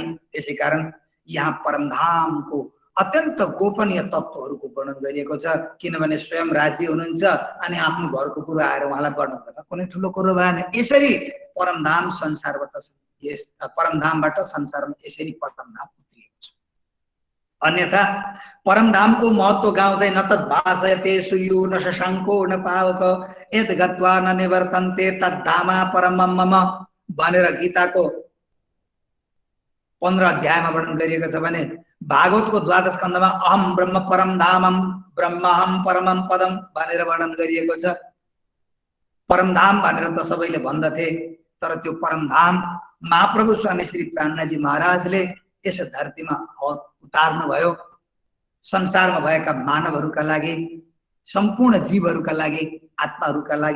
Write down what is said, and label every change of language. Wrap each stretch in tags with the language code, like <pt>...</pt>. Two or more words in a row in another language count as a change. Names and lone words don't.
<ne>त्यसै कारण यहाँ परमधामको अत्यन्त गोपनीय तत्त्वहरूको वर्णन गरिएको छ। किनभने स्वयं राज्य हुनुहुन्छ अनि आफ्नो घरको कुरा आएर उहाँलाई वर्णन गर्न कुनै ठुलो कुरो भएन। यसरी परमधाम संसारबाट परमधामबाट संसारमा यसरी परमधाम उत्रिएको छ। अन्यथा परमधामको महत्व गाउँदै</ne> <sa>न तद् भाषयते सूर्यो न शशाङ्को न पावक यद् गत्वा न निवर्तन्ते तद्धामा परमं मम</sa> <ne>भनेर गीताको 15 अध्यायमा वर्णन गरिएको छ भने भागवतको 12 स्कन्धमा</ne> <sa>अहम ब्रह्म परम धामम ब्रह्महम परमं पदम</sa> <ne>भनेर वर्णन गरिएको छ। परमधाम भनेर त सबैले भन्दथे, तर त्यो परमधाम महाप्रभु स्वामी श्री प्राणनाथजी महाराजले यस धरतीमा उतार्नु भयो। संसारमा भएका मानवहरूका लागि, सम्पूर्ण जीवहरूका लागि, आत्माहरूका लागि।</ne>